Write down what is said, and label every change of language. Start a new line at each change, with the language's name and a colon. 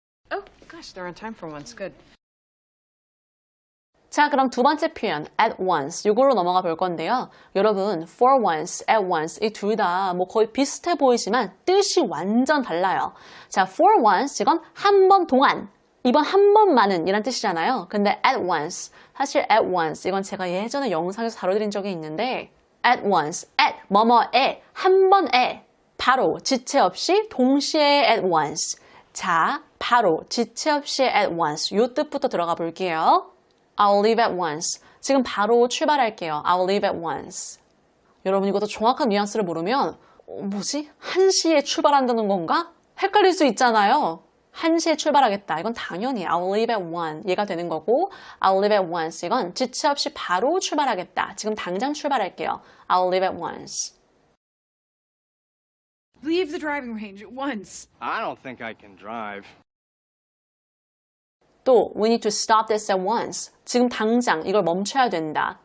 English: Oh, gosh, they're on time for once. Good.
Korean: 자, 그럼 두 번째 표현 at once 이걸로 넘어가 볼 건데요. 여러분 for once, at once 이 둘 다 뭐 거의 비슷해 보이지만 뜻이 완전 달라요. 자, for once 이건 한 번 동안, 이번 한 번만은 이란 뜻이잖아요. 근데 at once, 사실 at once 이건 제가 예전에 영상에서 다뤄드린 적이 있는데 at once, at 뭐뭐에, 한 번에, 바로 지체 없이 동시에 at once. 자, 바로 지체 없이 at once 요 뜻부터 들어가 볼게요.
English: I'll leave at once.
Korean: 지금 바로 출발할게요.
English: I'll leave at once.
Korean: 여러분 이것도 정확한 뉘앙스를 모르면 뭐지? 1시에 출발한다는 건가? 헷갈릴 수 있잖아요. 1시에 출발하겠다. 이건 당연히
English: I'll leave at 1
Korean: 얘가 되는 거고
English: I'll leave at once
Korean: 이건 지체 없이 바로 출발하겠다. 지금 당장 출발할게요.
English: I'll leave at once. Leave the driving range at once. I don't think I can drive. 또 we need to stop this at once.
Korean: 지금 당장 이걸 멈춰야 된다.